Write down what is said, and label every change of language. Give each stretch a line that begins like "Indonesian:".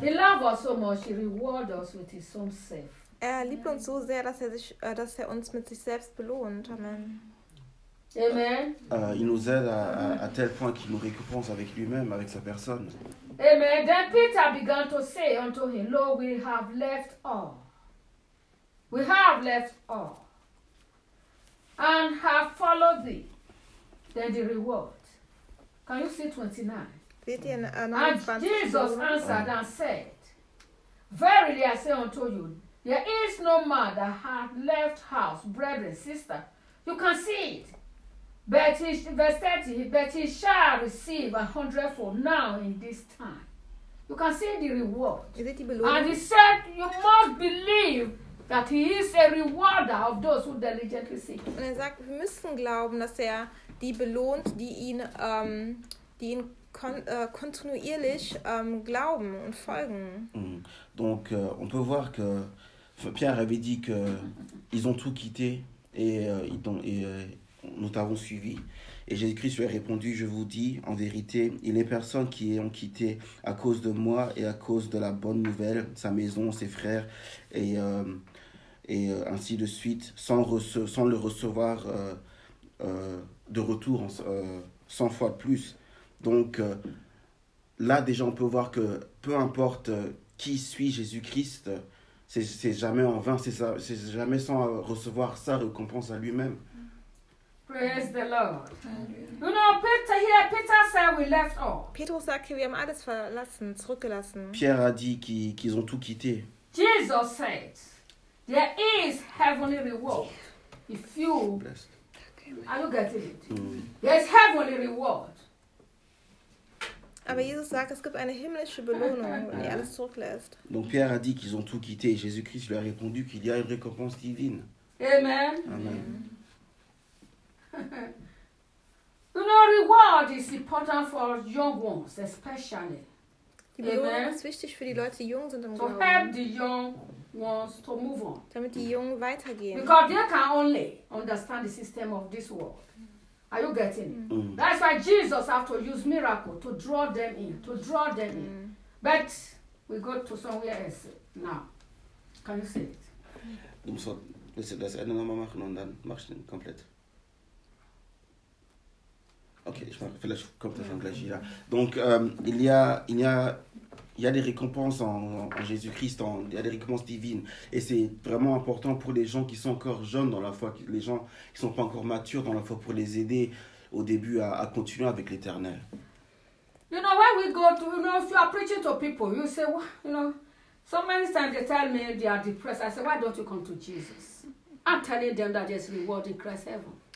English: He loved us so much, he rewarded us with his own self.
German: Er liebt uns so sehr, dass er uns mit sich selbst belohnt.
English: Amen. Amen.
French: Il nous aide à tel point qu'il nous récompense avec lui-même, avec sa personne.
English: Amen. Then Peter began to say unto him, Lord, we have left all. We have left all. And have followed thee. Then the reward. Can you see 29? And Jesus answered and said, Verily I say unto you, there is no man that hath left house, brethren, sister. You can see it. But he shall receive 100-fold now in this time. You can see the reward. Is it below? And he said, you must believe that he is a rewarder of those who diligently seek.
German: Und er sagt, wir müssen glauben, dass er die belohnt, die ihn kontinuierlich glauben und folgen.
French: Donc, on peut voir que Pierre avait dit que ils ont tout quitté et nous t'avons suivi. Et Jésus-Christ lui a répondu, je vous dis, en vérité, il n'est personne qui ait quitté à cause de moi et à cause de la bonne nouvelle, sa maison, ses frères, et ainsi de suite, sans le recevoir de retour 100 fois de plus. Donc là déjà on peut voir que peu importe qui suit Jésus-Christ, c'est jamais en vain, c'est jamais sans recevoir sa récompense à lui-même.
English: Praise the Lord. You know, Peter said we left all.
German: Petrus sagte, wir haben alles verlassen, zurückgelassen.
French: Pierre a dit qu'ils ont tout quitté.
English: Jesus said, there is heavenly reward. If you... Blessed. Are you getting it? There is heavenly reward.
German: Aber Jesus sagt, es gibt eine himmlische Belohnung, wenn ihr alles zurücklässt.
French: Donc Pierre a dit qu'ils ont tout quitté. Jésus-Christ lui a répondu qu'il y a une récompense divine.
English: Amen. Amen. You know, reward is important for young ones, especially.
German: Die Belohnung ist wichtig für die Leute, die jung sind im Glauben.
English: To help the young ones to move on.
German: Damit die Jungen weitergehen.
English: Because they can only understand the system of this world. Are you getting it? That's why Jesus have to use miracle to draw them in, to draw them in. But we go to somewhere else now. Can you see it?
German: Du musst das Ende nochmal machen und dann machst du den komplett.
French: Ok, je vais faire la chute comme ça, là. Donc, il y a des récompenses en Jésus-Christ, il y a des récompenses divines. Et c'est vraiment important pour les gens qui sont encore jeunes dans la foi, les gens qui ne sont pas encore matures dans la foi, pour les aider au début à continuer avec l'Éternel.
English: You know, when we go to, you know, if you are preaching to people, you say, you know, so many times they tell me they are depressed. I say, why don't you come to Jesus? I'm telling them that there's reward in Christ's heaven.